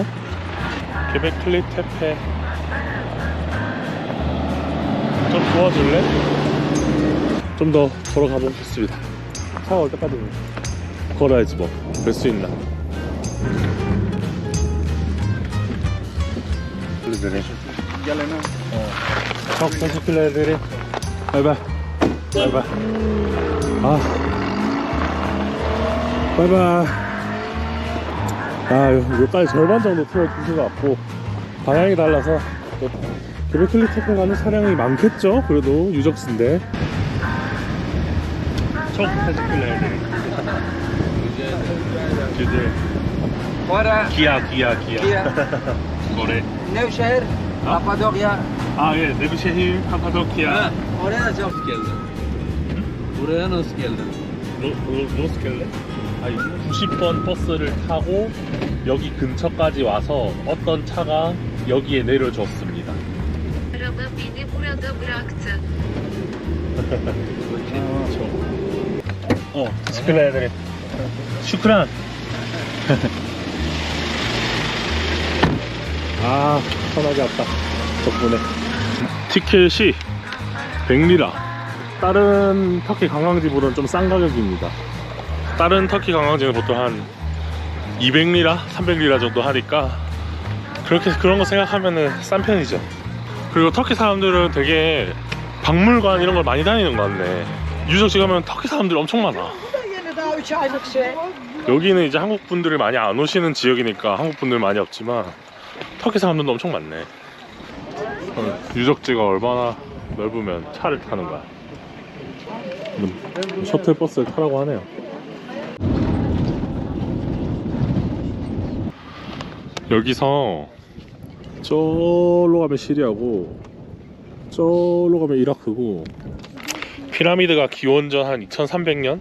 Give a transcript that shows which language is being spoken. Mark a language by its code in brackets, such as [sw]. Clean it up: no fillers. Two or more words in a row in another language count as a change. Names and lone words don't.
[ko] 게베클리 테페 좀 도와줄래? 좀 더 걸어가 보겠습니다. 차가 올 때까지 걸어야지 뭐. 될 수 있나. [tr] teşekkürler. Çok teşekkür ederim. Bay bay. Bay bay. [ko] 아. 바이바이. 아, 여기까지 절반 정도 틀어주신 것 같고, 방향이 달라서 그레클리 테페 가는 차량이 많겠죠? 그래도 유적지인데. [tr] çok teşekkürler ederim. Güzel. Ora, Kia. Kia. Oraya. Nevşehir, Kapadokya. [ko] 아, 예, 네브셰힐, 카파도키아. [tr] Oraya nasıl geldin? Buraya nasıl geldin? [ko] 로스켈레? 아니, 90번 버스를 타고 여기 근처까지 와서 어떤 차가 여기에 내려줬습니다. [tr] Araba beni burada bıraktı. teşekkürler ederim. [ko] 슈크란. 아, 편하게 왔다. 덕분에. 티켓이 100리라. 다른 터키 관광지보다는 좀 싼 가격입니다. 다른 터키 관광지는 보통 한 200리라, 300리라 정도 하니까 그런 거 생각하면은 싼 편이죠. 그리고 터키 사람들은 되게 박물관 이런 걸 많이 다니는 것 같네. 유적지 가면 터키 사람들이 엄청 많아. [tr] Yeni daha 3 aylık şey. [ko] 여기는 이제 한국 분들이 많이 안 오시는 지역이니까 한국 분들 많이 없지만 터키 사람들도 엄청 많네. 유적지가 얼마나 넓으면 차를 타는 거야. 셔틀버스를 타라고 하네요. 여기서 저로 가면 시리아고 저로 가면 이라크고, 피라미드가 기원전 한 2300년?